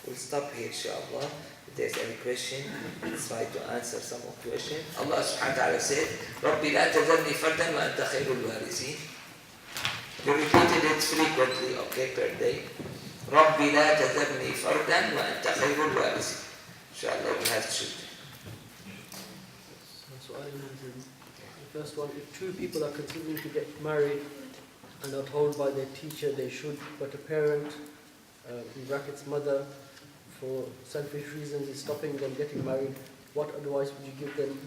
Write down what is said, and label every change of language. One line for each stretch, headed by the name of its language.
English: We'll stop here, inshallah. If there's any question, let's try to answer some of the questions. Allah subhanahu wa ta'ala said,
Arabic: رَبِّ لَا تَذَرْنِي فَرْدًا وَأَنْتَ خَيْرُ الْوَارِثِينَ.
English: You repeated it frequently, okay, per day.
Arabic: رَبِّ لَا تَذَرْنِي فَرْدًا وَأَنْتَ خَيْرُ الْوَارِثِينَ.
English: Inshallah, we have children. So I mentioned the first one, if two people are considering to get married and are told by their teacher they should, but a parent, in brackets mother, for selfish reasons is stopping them getting married, what advice would you give them?